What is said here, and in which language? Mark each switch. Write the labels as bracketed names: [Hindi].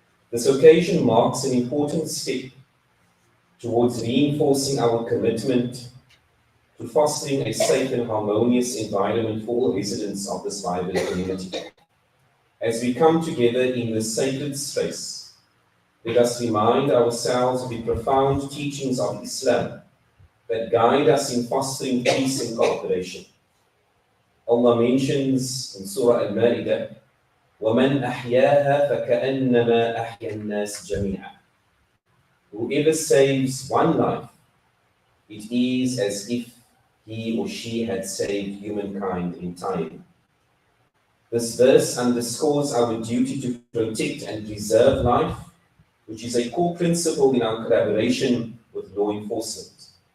[English] This occasion marks an important step towards reinforcing our commitment to fostering a safe and harmonious environment for all residents of this vibrant community. As we come together in this sacred space, let us remind ourselves of the profound teachings of Islam that guide us in fostering peace and cooperation. Allah mentions in Surah Al-Ma'idah, [Arabic] وَمَنْ أَحْيَاهَا فَكَأَنَّمَا أَحْيَا النَّاسِ جَمِيعًا. [English] Whoever saves one life, it is as if he or she had saved humankind entirely. This verse underscores our duty to protect and preserve life, which is a core principle in our collaboration with law enforcement.